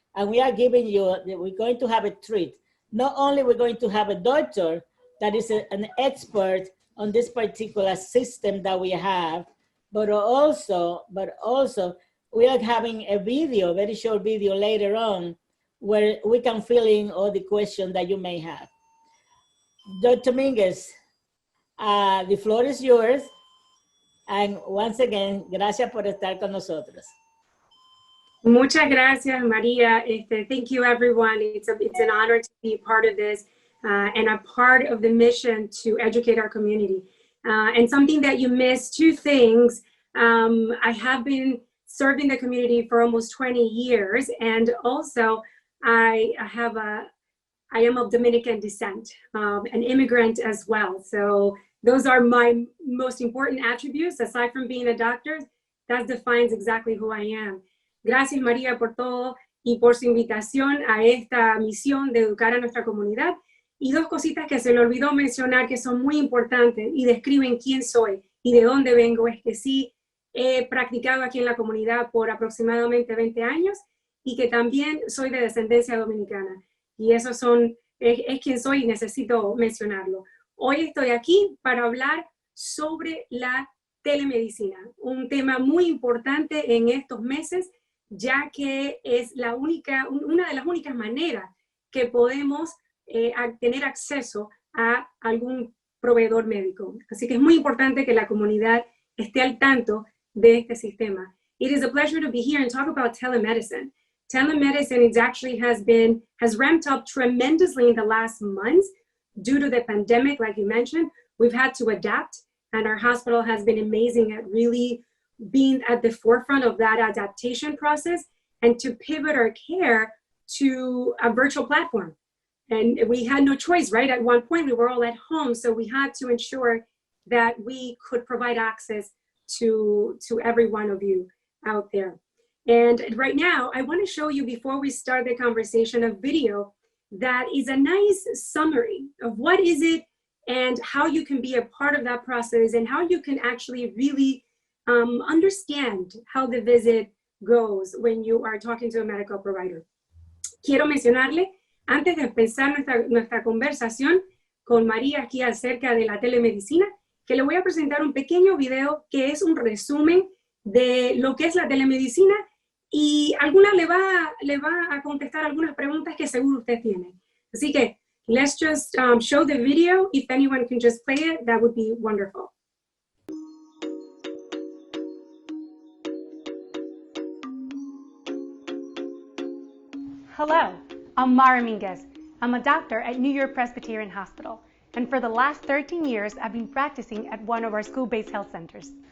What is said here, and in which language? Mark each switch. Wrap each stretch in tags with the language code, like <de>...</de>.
<en>And we are giving you, we're going to have a treat. Not only we're going to have a doctor that is an expert on this particular system that we have, but also we are having a video, very short video later on, where we can fill in all the questions that you may have. Dr. Minguez, the floor is yours. And once again,</en> <es>gracias por estar con nosotros. Muchas gracias,</es> <en>Maria. Thank you, everyone. It's an honor to be part of this and a part of the mission to educate our community. And something that you missed, two things. I have been serving the community for almost 20 years, and also I am of Dominican descent, an immigrant as well. So those are my most important attributes. Aside from being a doctor, that defines exactly who I am.</en> <es>Gracias, María, por todo y por su invitación a esta misión de educar a nuestra comunidad. Y dos cositas que se le olvidó mencionar que son muy importantes y describen quién soy y de dónde vengo. Es que sí he practicado aquí en la comunidad por aproximadamente 20 años y que también soy de descendencia dominicana. Y eso es quien soy y necesito mencionarlo. Hoy estoy aquí para hablar sobre la telemedicina, un tema muy importante en estos meses, ya que es una de las únicas maneras que podemos tener acceso a algún proveedor médico. Así que es muy importante que la comunidad esté al tanto de este sistema.</es> <en>It is a pleasure to be here and talk about telemedicine. Telemedicine has ramped up tremendously in the last months due to the pandemic, like you mentioned. We've had to adapt, and our hospital has been amazing at really being at the forefront of that adaptation process and to pivot our care to a virtual platform. And we had no choice, right? At one point, we were all at home, so we had to ensure that we could provide access to every one of you out there. And right now, I want to show you, before we start the conversation, a video that is a nice summary of what is it and how you can be a part of that process and how you can actually really understand how the visit goes when you are talking to a medical provider.</en> <es>Quiero mencionarle, antes de empezar nuestra conversación con María aquí acerca de la telemedicina, que le voy a presentar un pequeño video que es un resumen de lo que es la telemedicina y alguna le va a contestar algunas preguntas que seguro usted tiene. Así que,</es> <en>let's just show the video. If anyone can just play it, that would be wonderful. Hello, I'm Mara Minguez. I'm a doctor at New York Presbyterian Hospital, and for the last 13 years, I've been practicing at one of our school-based health centers.</en>